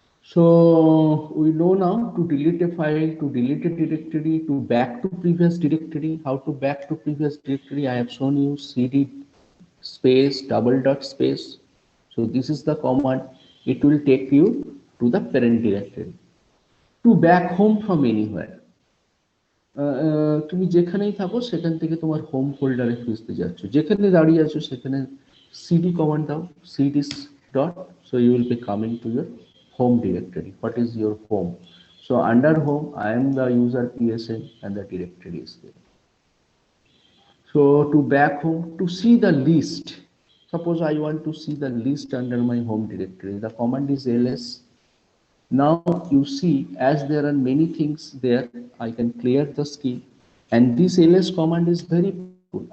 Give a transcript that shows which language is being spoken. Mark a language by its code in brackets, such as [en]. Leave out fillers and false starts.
[en] So we know now to delete a file, to delete a directory, to back to previous directory. How to back to previous directory? I have shown you cd space double dot space. So this is the command. It will take you to the parent directory. To back home from anywhere. [bn] তুমি যেখানেই থাকো সেখান থেকে তোমার home ফোল্ডারে খুঁজতে যাচ্ছ, যেখানে দাঁড়িয়ে আছো সেখানে সিডি কমান্ড দাও, cd dot, [en] so you will be coming to your home directory. What is your home? So under home I am the user psn and the directory is there. So to back home, to see the list, suppose I want to see the list under my home directory, the command is ls. Now you see, as there are many things there, I can clear the scheme, and this ls command is very powerful.